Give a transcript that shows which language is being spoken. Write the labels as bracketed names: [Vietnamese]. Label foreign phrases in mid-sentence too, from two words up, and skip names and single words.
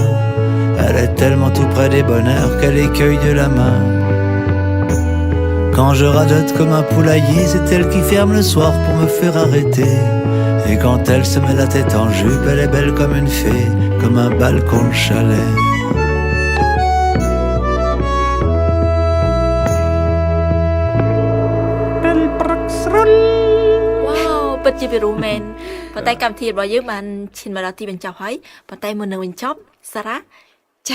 [French] Elle est tellement tout près des bonheurs qu'elle les cueille de la main. Quand je radote comme un poulailler, c'est elle qui ferme le soir pour me faire arrêter. Et quand elle se met la tête en jupe, elle est belle comme une fée, comme un balcon de chalet. [Khmer] Wow ពិតជាពីរោះមែនប៉ុន្តែកម្មវិធីរបស់យើងបានឈានមកដល់ទីបញ្ចប់ហើយប៉ុន្តែមុននឹងបញ្ចប់សារ៉ា ចា